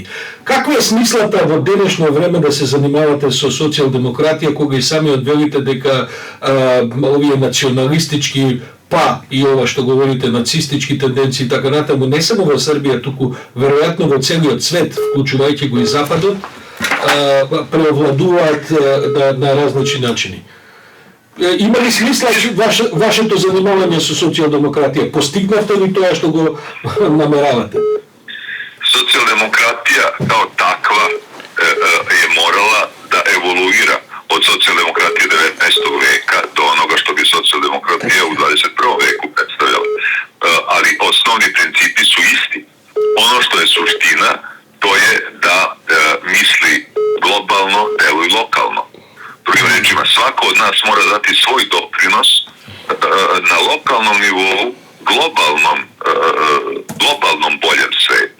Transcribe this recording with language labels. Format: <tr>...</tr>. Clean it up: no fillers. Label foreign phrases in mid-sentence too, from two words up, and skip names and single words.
<mk>Каква е смислата во денешно време да се занимавате со социјалдемократија кога и сами одвелите дека овие националистички па и ова што говорите нацистички тенденции и така натаму не само во Србија, туку веројатно во целиот свет, вклучувајќи го и Западот, преовладуваат на различни начини. Има ли смисла вашето занимавање со социјалдемократија? Постигнавте ли тоа што го намеравате?</mk> <sr>Социјалдемократија као таква е морала да еволуира od socijaldemokratije 19. veka do onoga što bi socijaldemokratija u 21. veku predstavljala. Ali osnovni principi su isti. Ono što je suština, to je da misli globalno, deluje lokalno. Drugim rečima, svako od nas mora dati svoj doprinos na lokalnom nivou globalnom boljem svetu.</sr>